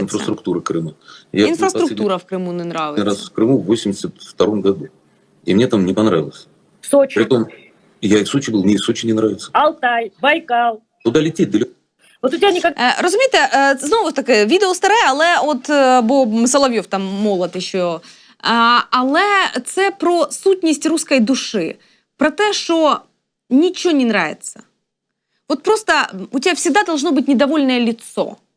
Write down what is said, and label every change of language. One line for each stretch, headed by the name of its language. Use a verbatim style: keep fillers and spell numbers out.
Ukrainian: Інфраструктура Криму.
Russian: Я Інфраструктура в Крыму не нравиться. Я раз в Крыму в восемьдесят втором году. И мне там не понравилось. В Сочи? Притом, я и в Сочи был, мне и в Сочи не нравится. Алтай, Байкал. Куда лететь далеко?
Ukrainian: От у тебе нікак... е, розумієте, е, знову таки, відео старе, але от, е, бо Соловйов там молотить, що... Е, але це про сутність руської душі. Про те, що нічого не нравиться. От просто у тебе завжди должно бути недовольне лицо.